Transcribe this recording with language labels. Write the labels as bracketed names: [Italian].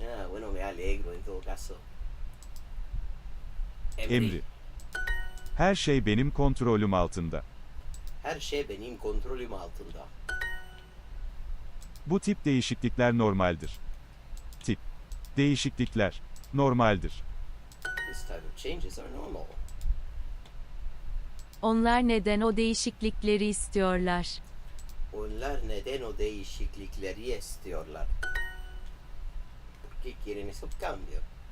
[Spanish] Bueno, me alegro en todo caso. [Turkish] Emri. Her şey benim kontrolüm altında. Her şey benim kontrolüm altında. Bu tip değişiklikler normaldir. Tip. Değişiklikler. Normaldir. [English] This type of changes are normal. [Turkish] Onlar neden o değişiklikleri istiyorlar? Onlar neden o değişiklikleri istiyorlar? [Spanish] ¿Por qué quieren esos cambios?